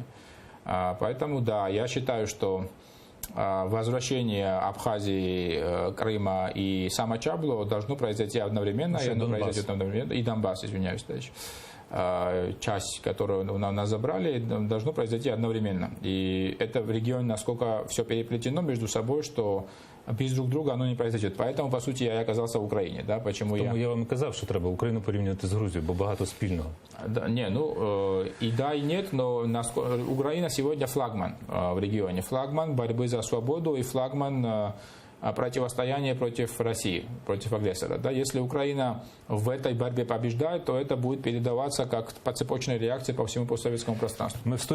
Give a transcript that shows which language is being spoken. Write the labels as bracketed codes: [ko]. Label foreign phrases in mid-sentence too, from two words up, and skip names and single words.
[ru] Поэтому, да, я считаю, что возвращение Абхазии, Крыма и Самочаблу должно произойти одновременно, и Донбасс, извиняюсь, дальше. Часть, которую у нас забрали, должно произойти одновременно. И это в регионе насколько все переплетено между собой, что без друг друга оно не произойдет. Поэтому, по сути, я оказался в Україні. Да? [uk] Тому я вам казав, що треба Україну порівняти з Грузією, бо багато спільного. [ru] Да, не, и да, и нет, но Украина сегодня флагман в регионе. Флагман борьбы за свободу и флагман противостояния против России, против агрессора. Да? Если Украина в этой борьбе побеждает, то это будет передаваться как по цепочной реакции по всему постсоветскому пространству.